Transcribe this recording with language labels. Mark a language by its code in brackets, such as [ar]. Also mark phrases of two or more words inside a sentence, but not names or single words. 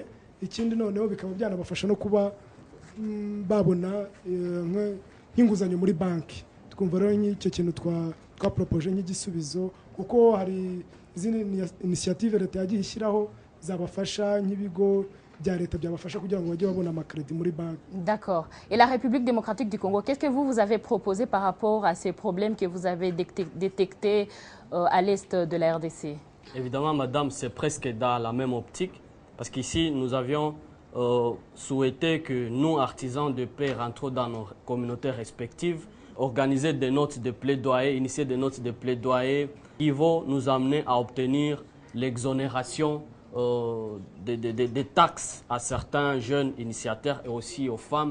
[rw] Ikindi noneho bikaba byanabafasha no kuba babona nk'inguzanyo muri banki. Twumva rero nk'icyo kintu twapropoje nk'igisubizo kuko hari izindi initiative leta yagiye ishyiraho zabafasha nk'ibigo bya leta byabafasha kugira ngo bajye babona amakredi muri banki. [fr] D'accord. Et la République démocratique du Congo, qu'est-ce que vous avez proposé par rapport à ces problèmes que vous avez détectés à l'est de la RDC? Évidemment, madame, c'est presque dans la même optique parce qu'ici, nous avions souhaité que nous, artisans de paix, rentrons dans nos communautés respectives, organiser des notes de plaidoyer, initier des notes de plaidoyer qui vont nous amener à obtenir l'exonération des taxes à certains jeunes initiateurs et aussi aux femmes.